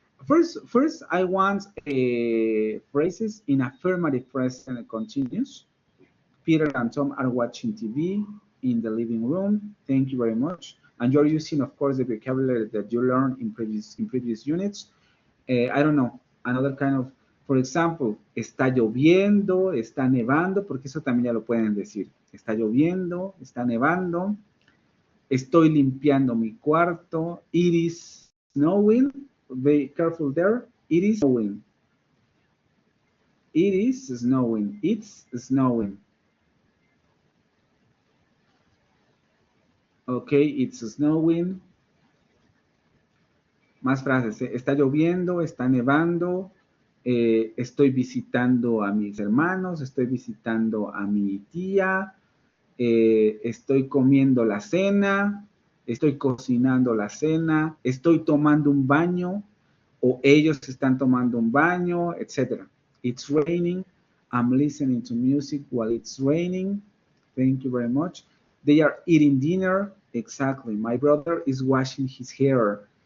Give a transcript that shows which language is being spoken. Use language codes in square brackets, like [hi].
[en] First I want phrases in affirmative present continuous. Peter and Tom are watching TV in the living room. Thank you very much. And you're using, of course, the vocabulary that you learned in previous units. I don't know, another kind of, for example, [es] está lloviendo, está nevando, porque eso también ya lo pueden decir. Está lloviendo, está nevando. Estoy limpiando mi cuarto. [en] It is snowing. Be careful there. It is snowing. It is snowing. It's snowing. Okay, it's snowing. [es] Más frases. Está lloviendo, está nevando. Estoy visitando a mis hermanos. Estoy visitando a mi tía. Estoy comiendo la cena, estoy cocinando la cena, estoy tomando un baño, o ellos están tomando un baño, etc. [en] It's raining. I'm listening to music while it's raining. Thank you very much. They are eating dinner. Exactly. My brother is washing his hair.